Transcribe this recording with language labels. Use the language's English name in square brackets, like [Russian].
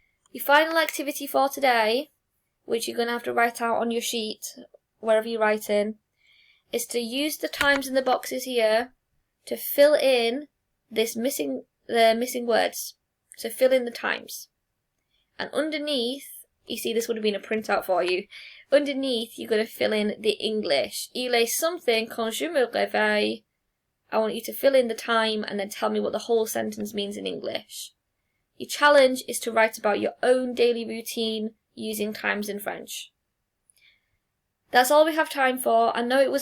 [English] Your final activity for today, which you're going to have to write out on your sheet, wherever you write in, is to use the times in the boxes here to fill in the missing words. So fill in the times. And underneath, you see this would have been a printout for you. Underneath, you're going to fill in the English. [French] Il est [English] something [French] quand je me réveille. [English] I want you to fill in the time and then tell me what the whole sentence means in English. Your challenge is to write about your own daily routine using times in French. That's all we have time for. I know it was a whirlwind. Email me if you have any questions or rewind the video.